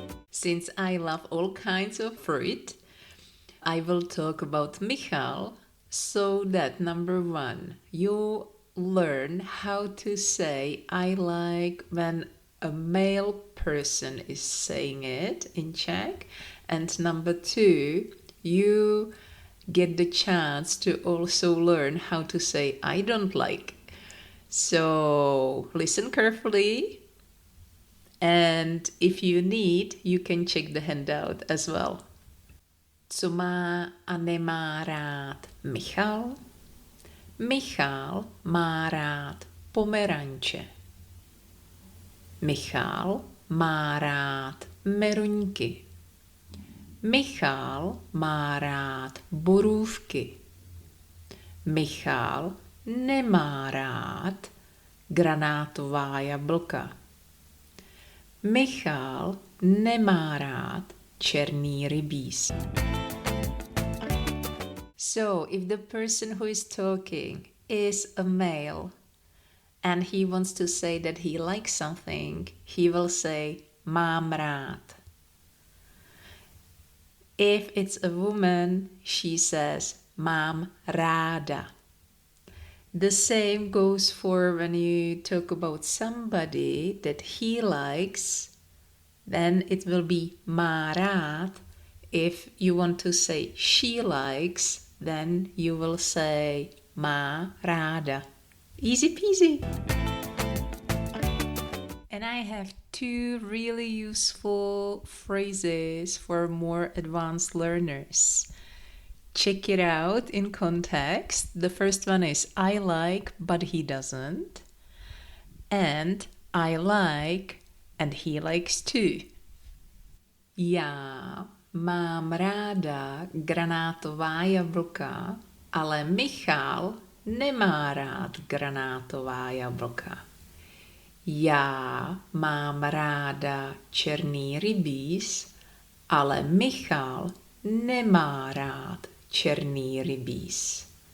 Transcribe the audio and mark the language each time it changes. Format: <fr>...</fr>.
<en>Since I love all kinds of fruit, I will talk about Michal, so that number 1, you learn how to say I like when a male person is saying it in Czech, and number 2, you get the chance to also learn how to say I don't like. So listen carefully, and if you need, you can check the handout as well.</en> <cs>Co má a nemá rád Michal? Michal má rád pomeranče. Michal má rád meruňky. Michal má rád borůvky. Michal nemá rád granátová jablka. Michal nemá rád černý rybíz.</cs> <en>So, if the person who is talking is a male and he wants to say that he likes something, he will say</en> <cs>mám rád.</cs> <en>If it's a woman, she says</en> <cs>mám ráda.</cs> <en>The same goes for when you talk about somebody that he likes, then it will be</en> <cs>má rád.</cs> <en>If you want to say she likes, then you will say</en> <cs>má ráda.</cs> <en>Easy peasy. And I have 2 really useful phrases for more advanced learners. Check it out in context. The first one is I like, but he doesn't. And I like, and he likes too.</en> <cs>Já mám ráda granátová jablka, ale Michal nemá rád granátová jablka. Já mám ráda černý rybíz, ale Michal nemá rád černý rybíz.</cs>